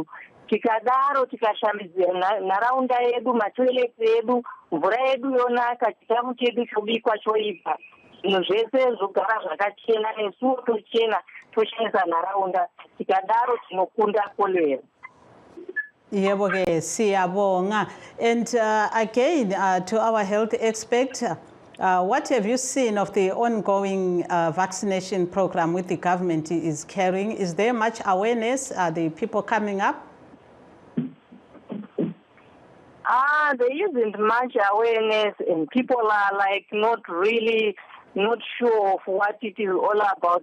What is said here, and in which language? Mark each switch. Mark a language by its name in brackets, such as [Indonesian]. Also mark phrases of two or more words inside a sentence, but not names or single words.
[Shona] Tikadaro tikashambidzira nharaunda yedu, matoileti edu, mvura yedu yonaka, chikafu chedu chobikwa choibva, zvinhu zvese zvogara zvakachena, nesuwo tochena, toshandisa nharaunda. Tikadaro tinokunda korera. [North Ndebele] Yebo ke siyabonga. [English] And again, to our health expert, what have you seen of the ongoing vaccination program with the government is carrying? Is there much awareness? Are the people coming up? There isn't much awareness, and people are like not sure of what it is all about.